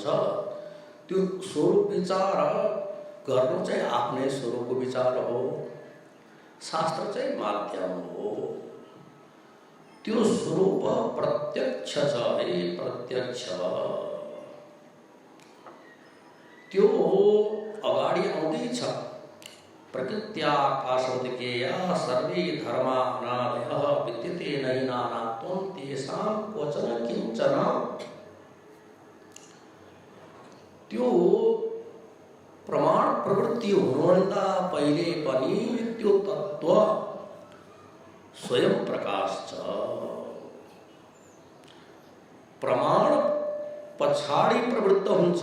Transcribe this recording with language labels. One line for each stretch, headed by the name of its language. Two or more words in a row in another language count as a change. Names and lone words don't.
Nepali: त्यो स्वरूप विचार गर्नु चाहिँ आफ्नै स्वरूपको विचार हो, शास्त्र चाहिँ माध्यम हो। त्यो स्वरूप प्रत्यक्ष छ है, प्रत्यक्ष। त्यो अगाडि आउँदैछ।
Sanskrit: प्रकृत्याकाशोदकेया सर्वे धर्मा अनादयः विद्यते नहि नानात्वं तेषां क्वचन किंचन।
Nepali: त्यो प्रमाण प्रवृत्ति हुनुभन्दा पहिले पनि त्यो तत्त्व स्वयं प्रकाश छ। प्रमाण पछाडि प्रवृत्त हुन्छ।